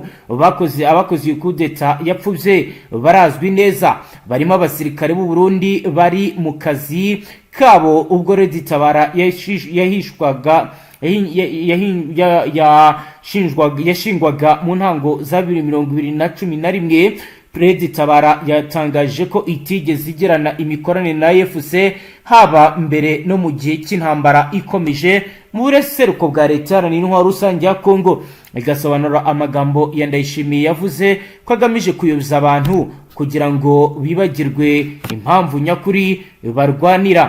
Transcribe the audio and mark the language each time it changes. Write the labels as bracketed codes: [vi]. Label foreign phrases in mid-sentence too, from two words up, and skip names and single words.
[rw] abakoze kudeta yapfubye barazwi neza, barimo abasirikare b'u Burundi bari mu kazi kabo ubwo Reditabara yashingwaga mu ntango za 2021. Reditabara yatangaje ko itigeze igirana imikoranire na AFC haba mbere no mu gihe cy'intambara ikomeje mu buseruko bwa leta iharanira intwaro rusange ya Kongo. Igasobanura amagambo ya Ndayishimiye yavuze ko agamije kuyoboza abantu kugira ngo bibagirwe impamvu nyakuri barwanira.